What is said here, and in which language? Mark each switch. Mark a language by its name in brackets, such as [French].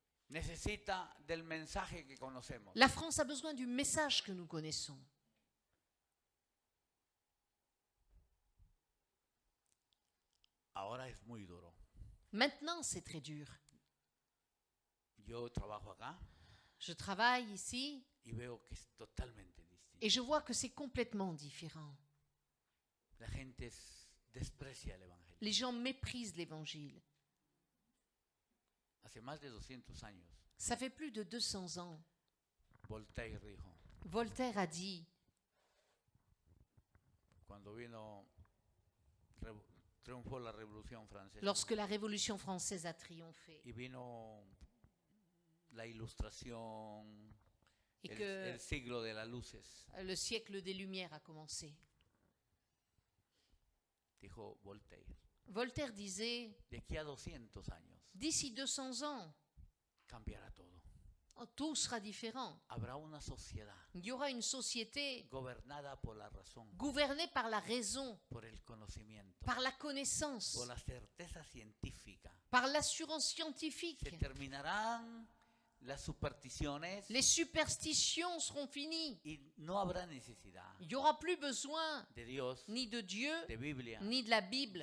[Spanish] Necesita del mensaje que conocemos. [French] La France a besoin du message que nous connaissons. [Spanish] Ahora es muy duro. [French] Maintenant, c'est très dur. [Spanish] Yo trabajo acá [French] Je travaille ici [Spanish] y veo que es totalmente distinto. [French] et je vois que c'est complètement différent. [Spanish] La gente desprecia el Evangelio. [French] Les gens méprisent l'Évangile. [Spanish] Hace más de 200 años, [French] Ça fait plus de 200 ans. [Spanish] Voltaire dijo, [French] Voltaire a dit, [Spanish] cuando triunfó la Revolución Francesa [French] lorsque la Révolution française a triomphé, [Spanish] y vino la Ilustración, [French] et [Spanish] el [French] que [Spanish] siglo de las luces, [French] le siècle des Lumières a commencé, [Spanish] dijo Voltaire, [French] Voltaire disait, [Spanish] de aquí a 200 años [French] d'ici 200 ans, [Spanish] cambiará todo. [French] tout sera différent. [Spanish] Habrá una sociedad [French] Il y aura une société [Spanish] gobernada por la razón, [French] gouvernée par la raison, [Spanish] por el conocimiento, [French] par la connaissance, [Spanish] por la certeza científica. [French] par l'assurance [Spanish] Se [French] scientifique. [Spanish] terminarán las supersticiones [French] Les superstitions seront finies. [Spanish] y no habrá necesidad [French] Il n'y aura plus besoin [Spanish] de Dios, [French] ni de Dieu, [Spanish] de Biblia, [French] ni de la Bible,